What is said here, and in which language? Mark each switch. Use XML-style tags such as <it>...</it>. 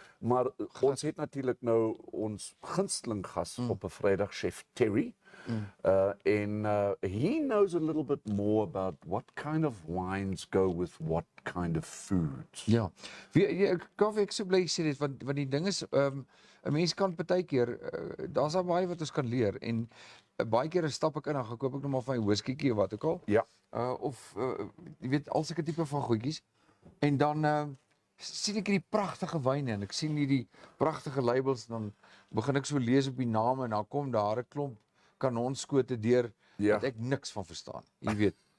<af>Maar ons het natuurlik nou ons gunsteling gas op 'n Vrydag, Chef Terry.</af> <en>And he knows a little bit more about what kind of wines go with what kind of foods.</en> <af>Ja. Kaffee ek so bly sê dit want die ding is 'n mens kan partykeer daar's al baie wat ons kan leer en baie kere stap ek in en gaan koop ek net maar van 'n whiskietjie of wat ook al. Ja. Of jy weet al sulke tipe van goedjies. En dan sien ek hierdie pragtige wyne en ek sien hierdie pragtige labels en dan begin ek so lees op die name en dan kom daar 'n klomp kanonskote deur wat ek niks van verstaan. Jy weet.</af>